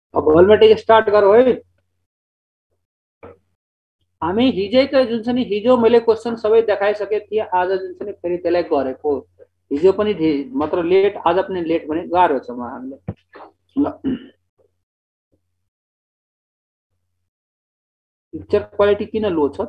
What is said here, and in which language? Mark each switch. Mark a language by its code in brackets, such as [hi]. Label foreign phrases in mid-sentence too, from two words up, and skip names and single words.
[hi] गोलमेटिक स्टार्ट करो है। [ne] हामी हिजै त जुन छ नि हिजो मैले क्वेसन सबै देखाइसके थिएँ, आज जुन छ नि फेरि त्यसलाई गरेको। हिजो पनि मात्र लेट, आज पनि लेट भने गाह्रो छ हामीले। ल पिक्चर क्वालिटी किन लो छ?